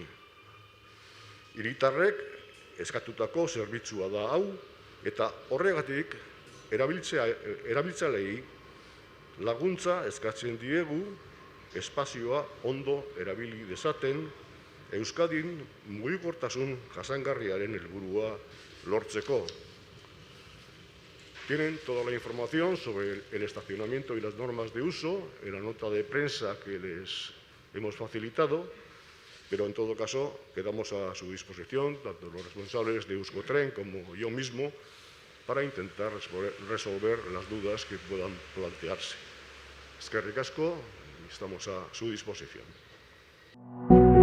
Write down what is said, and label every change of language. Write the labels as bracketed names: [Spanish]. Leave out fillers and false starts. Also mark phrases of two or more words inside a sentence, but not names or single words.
[Basque] Hiritarrek eskatutako zerbitzua da hau eta horregatik erabiltzaileei laguntza eskatzen diegu espazioa ondo erabili dezaten Euskadin mugikortasun jasangarriaren helburua lortzeko. [Spanish] Tienen toda la información sobre el estacionamiento y las normas de uso en la nota de prensa que les hemos facilitado, pero en todo caso quedamos a su disposición, tanto los responsables de Euskotren como yo mismo, para intentar resolver las dudas que puedan plantearse. [Basque] Eskerrik asko, [Spanish] estamos a su disposición.